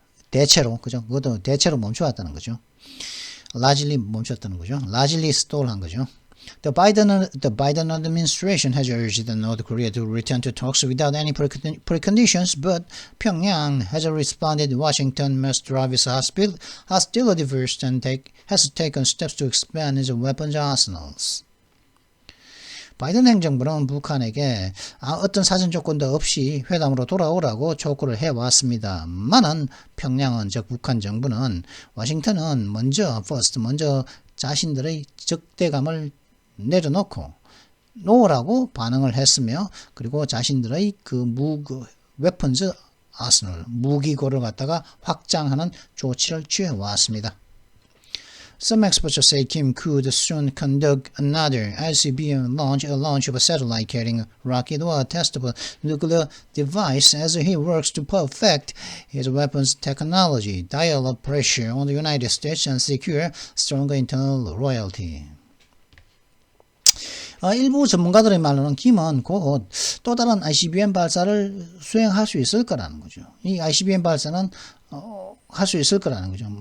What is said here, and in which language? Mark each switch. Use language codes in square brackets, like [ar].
[ko] 대체로, 그죠? 그것도 대체로 멈춰왔다는 거죠. largely 멈췄다는 거죠. [en] largely stall [ko] 한 거죠. [en] The Biden administration has urged North Korea to return to talks without any preconditions, but Pyongyang has responded. Washington must drive its hostility first and has taken steps to expand its weapons arsenals. [ko] 바이든 행정부는 북한에게 어떤 사전 조건도 없이 회담으로 돌아오라고 촉구를 해왔습니다만은 평양은 즉 북한 정부는 워싱턴은 먼저 자신들의 적대감을 내려놓고 놓으라고 반응을 했으며 그리고 자신들의 웨펀즈 아스널 무기고를 갖다가 확장하는 조치를 취해왔습니다. [en] Some experts say Kim could soon conduct another ICBM launch, a launch of a satellite carrying rocket or a test of a nuclear device as he works to perfect his weapons technology, dial up pressure on the United States and secure stronger internal loyalty. [ko] 일부 전문가들의 말로는 김은 곧 또 다른 ICBM 발사를 수행할 수 있을 거라는 거죠. 이 ICBM 발사는 할 수 있을 거라는 거죠.